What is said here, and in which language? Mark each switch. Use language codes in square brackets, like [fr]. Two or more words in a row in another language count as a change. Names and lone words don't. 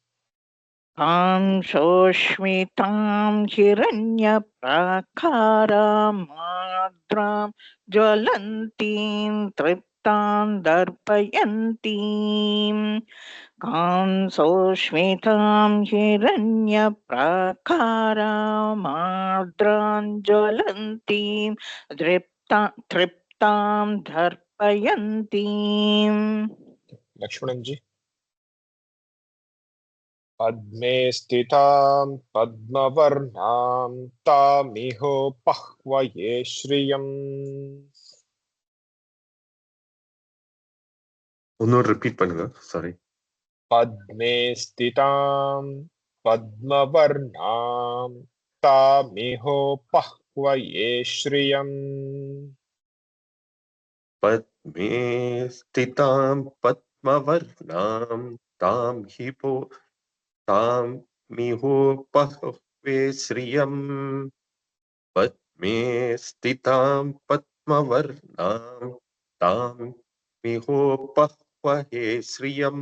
[sa] कांसोऽस्मितां हिरण्यप्राकारामार्द्रां ज्वलन्तीं तृप्तां दर्पयन्तीम् कांसोऽस्मितां हिरण्यप्राकारामार्द्रां ज्वलन्तीं तृप्तां दर्पयन्तीम् लक्ष्मणं जी पद्मे स्थितां पद्मवर्णां तामिहोपह्वये श्रियम् [ta] இன்னொரு ரிப்பீட் பண்ணுங்க சாரி [sa] पद्मे स्थितां पद्मवर्णां तामिहोपह्वये श्रियम् पद्मे स्थितां पद्मवर्णां तां मिहोपह्वे श्रियम् पद्मे स्थितां पद्मवर्णां तां मिहोपह्वहे श्रियम्